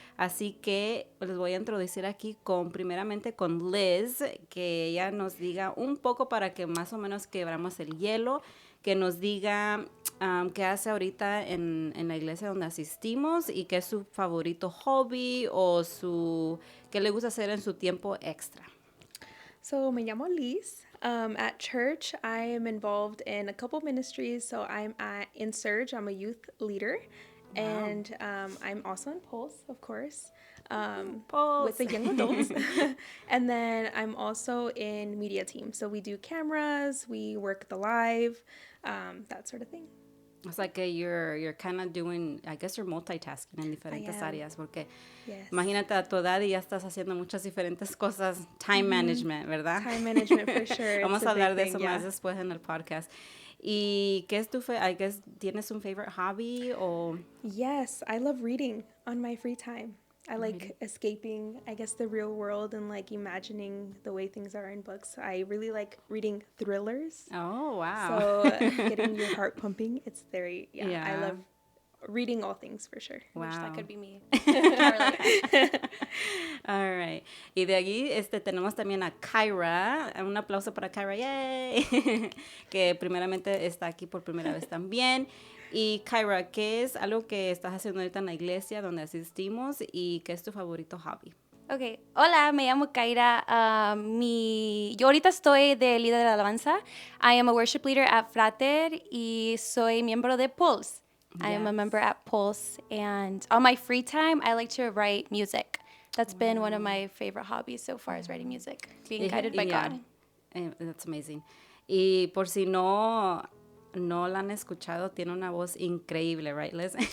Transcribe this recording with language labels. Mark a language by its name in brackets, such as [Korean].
[Spanish] Así que les voy a introducir aquí primeramente con Liz, que ella nos diga un poco para que más o menos quebramos el hielo, que nos diga qué hace ahorita en la iglesia donde asistimos y qué es su favorito hobby o qué le gusta hacer en su tiempo extra. So, me llamo Liz. [English] At church, I am involved in a couple ministries. So, in Surge, I'm a youth leader. Wow. And I'm also in Pulse, of course, with the young adults. And then I'm also in media team. So, we do cameras, we work the live, that sort of thing. It's like you're kind of doing, I guess you're multitasking [Spanish] en diferentes áreas, porque imagínate a tu edad y ya estás haciendo muchas diferentes cosas. [English] Time management, ¿verdad? Time management, for sure. [Spanish] Vamos a hablar de eso más después en el podcast. ¿Y qué es [English] I guess, [Spanish] tienes un [English] favorite hobby [Spanish] o? [English] Yes, I love reading on my free time. I like escaping, I guess, the real world and like imagining the way things are in books. I really like reading thrillers. Oh, wow. So getting your heart pumping, it's very, I love reading all things for sure. Wow. I wish that could be me. All right. [Spanish] Y de allí tenemos también a Kyra. Un aplauso para Kyra. ¡Yay! Que primeramente está aquí por primera vez también. Y Kyra, ¿qué es algo que estás haciendo ahorita en la iglesia donde asistimos y qué es tu favorito hobby? Ok, hola, me llamo Kyra. Yo ahorita estoy de líder de alabanza. [English] I am a worship leader at Frater [Spanish] y soy miembro de Pulse. [English] I am a member at Pulse, and on my free time, I like to write music. That's been one of my favorite hobbies so far, is writing music, being guided by God. That's amazing. [Spanish] Y por si no la han escuchado, tiene una voz increíble, right, Liz?